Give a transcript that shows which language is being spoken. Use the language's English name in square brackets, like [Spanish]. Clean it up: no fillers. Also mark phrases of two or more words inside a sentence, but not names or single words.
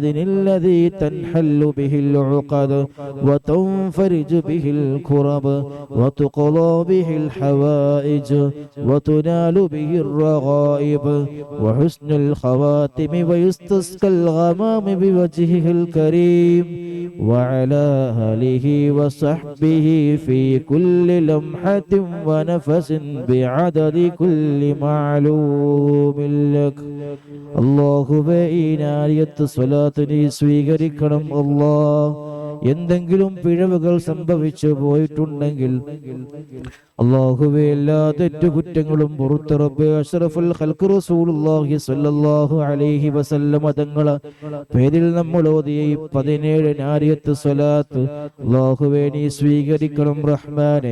[Arabic] الذي تنحل به العقد وتنفرج به الكرب وتقضى به الحوائج وتنال به الرغائب وحسن الخواتم ويستسقى الغمام بوجهه الكريم وعلى آله وصحبه في كل لمحة ونفس بعدد كل معلوم لك. [Malayalam] അല്ലാഹുവേ ഈ നാരിയത്ത് സ്വലാത്തിനെ സ്വീകരിക്കണം അല്ലാഹ്. എന്തെങ്കിലും പിഴവുകൾ സംഭവിച്ചു പോയിട്ടുണ്ടെങ്കിൽ അല്ലാഹുവേ എല്ലാ തെറ്റുകുറ്റങ്ങളും പുറത്ത് റബ്ബേ [Arabic] أشرف الخلق رسول الله صلى الله عليه وسلم [Malayalam] തങ്ങളെ പേരിൽ നമ്മൾ ഓതിയ 17 നാരിയത്ത് സ്വലാത്ത് അല്ലാഹുവേ നീ സ്വീകരിക്കണം റഹ്മാനെ.